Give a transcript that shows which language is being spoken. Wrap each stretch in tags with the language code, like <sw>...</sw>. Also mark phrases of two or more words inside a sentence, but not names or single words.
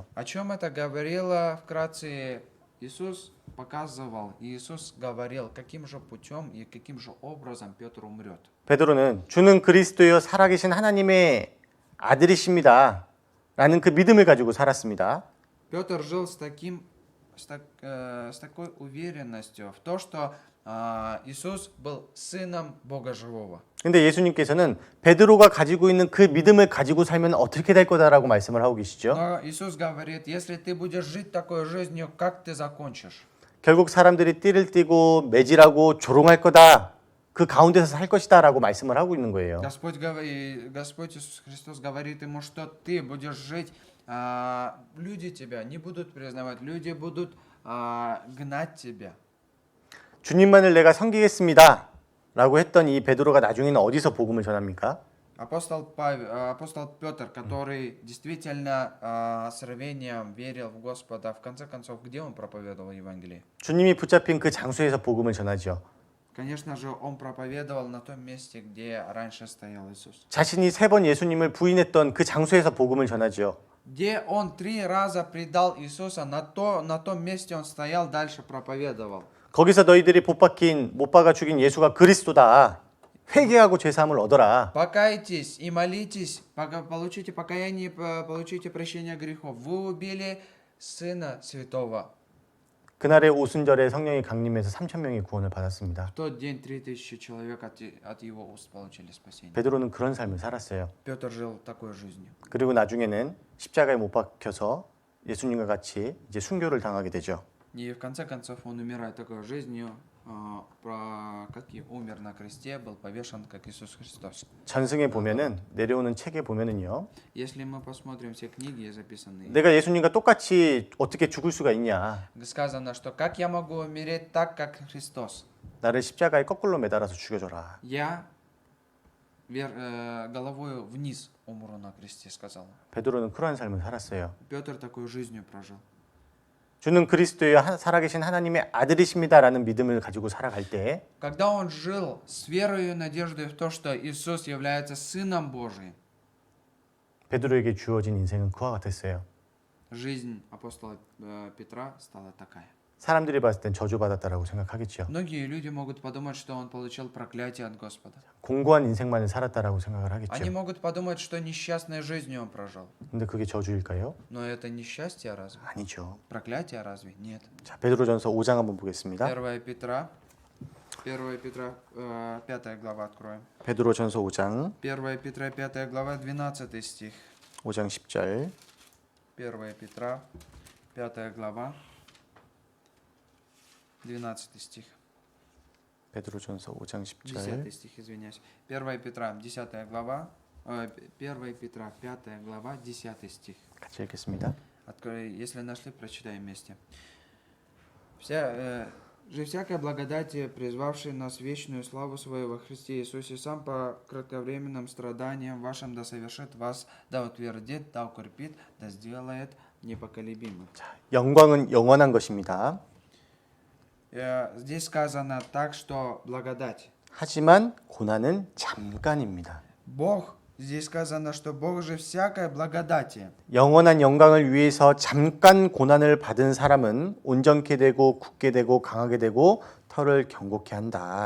<ru>О чем это говорило вкратце Иисус показывал, и Иисус говорил, каким же путем и каким же образом Петр умрет.</ru> <ko>베드로는 주는 그리스도여 살아계신 하나님의 아들이십니다. 라는 그 믿음을 가지고 살았습니다.</ko> <ru>Петр жил с такой уверенностью в то, что Иисус был сыном Бога живого.</ru> <ko>근데 예수님께서는 베드로가 가지고 있는 그 믿음을 가지고 살면 어떻게 될 거다라고 말씀을 하고 계시죠.</ko> <ru>Но Иисус говорит, если ты будешь жить такой жизнью, как ты закончишь?</ru> <ko>결국 사람들이 띠를 띠고 매질하고 조롱할 거다. 그 가운데서 살 것이다라고 말씀을 하고 있는 거예요.</ko> <ru>Господь Иисус Христос говорит ему, что ты будешь жить, люди тебя не будут признавать, люди будут гнать тебя.</ru> <ko>주님만을 내가 섬기겠습니다. 라고 했던 이 베드로가 나중에는 어디서 복음을 전합니까?</ko> <ru>Апостол Петр, который действительно с рвением верил в Господа, в конце концов, где он проповедовал Евангелие?</ru> <ko>주님이 붙잡힌 그 장소에서 복음을 전하죠.</ko> <ru>Конечно же, он проповедовал на том месте, где раньше стоял Иисус.</ru> <ko>자신이 3번 예수님을 부인했던 그 장소에서 복음을 전하죠.</ko> <ru>Где он 3 раза предал Иисуса, на том месте он стоял, дальше проповедовал.</ru> <ko>거기서 너희들이 못 박아 죽인 예수가 그리스도다. 회개하고 죄사함을 얻어라.</ko> <ru>Покайтесь и молитесь, получите покаяние, получите прощение грехов. Вы убили Сына Святого.</ru> <ko>그날의 오순절에 성령이 강림해서 3,000명이 구원을 받았습니다.</ko> <ru>В тот день 3000 человек от его уст получили спасение.</ru> <ko>베드로는 그런 삶을 살았어요.</ko> <ru>Петр жил такой жизнью.</ru> <ko>그리고 나중에는 십자가에 못 박혀서 예수님과 같이 이제 순교를 당하게 되죠.</ko> <ru>И в конце концов он умирает такой жизнью, как и умер на кресте, был повешен, как Иисус Христос.</ru> <ko>전승에 보면은 내려오는 책에 보면은요.</ko> <ru>Если мы посмотрим все книги записанные,</ru> <ko>내가 예수님과 똑같이 어떻게 죽을 수가 있냐?</ko> <ru>сказано, что как я могу умереть так, как Христос?</ru> <ko>나를 십자가에 거꾸로 매달아서 죽여줘라.</ko> <ru>Я головой вниз умру на кресте, сказал.</ru> <ko>베드로는 그러한 삶을 살았어요.</ko> <ru>Петр такую жизнью прожил.</ru> <ko>주는 그리스도의 살아계신 하나님의 아들이십니다라는 믿음을 가지고 살아갈 때</ko> <ru>Когда он жил с верой и надеждой в то, что Иисус является Сыном Божиим,</ru> <ko>베드로에게 주어진 인생은 그와 같았어요.</ko> <ru>жизнь апостола Петра стала такая.</ru> <ko>사람들이 봤을 땐 저주받았다라고 생각하겠죠.</ko> <ru>Многие люди могут подумать, что он получил проклятие от Господа.</ru> <ko>공고한 인생만을 살았다라고 생각을</ko> <ru>Они</ru> <ko>하겠죠.</ko> <ru>могут подумать, что несчастной жизнью он прожил.</ru> <ko>근데 그게 저주일까요?</ko> <ru>Но это несчастье разве?</ru> <ko>아니죠.</ko> <ru>Проклятие разве? Нет.</ru> <ko>자, 베드로전서 5장 한번 보겠습니다.</ko> <ru>1 Петра, 5 глава откроем.</ru> <ko>베드로전서 5장</ko> <ru>1 Петра, 5 глава, 12 стих.</ru> <ko>5장 10절</ko> <ru>1 Петра, 5 глава, 12 стих.</ru> <ko>베드로전서 5장 10절</ko> <ru>10 стих, извиняюсь. 1 Петра, 10 глава, 1 Петра, 5 глава, 10 стих.</ru> <ko>같이 읽겠습니다.</ko> <ru>Если нашли, прочитаем вместе. Всякая благодать, призвавшая нас в вечную славу свою во Христе Иисусе, сам по кратковременным страданиям вашим да совершит вас, да утвердит, да укрепит, да сделает непоколебимым.</ru> <ko>영광은 영원한 것입니다.</ko> <ru>Здесь сказано так, что благодать.</ru> <ko>하지만 고난은 잠깐입니다.</ko> <ru>Бог, здесь сказано, что Бог же всякая благодати.</ru> <ko>영원한 영광을 위해서 잠깐 고난을 받은 사람은 온전케 되고 굳게 되고 강하게 되고 털을 견고케 한다.</ko>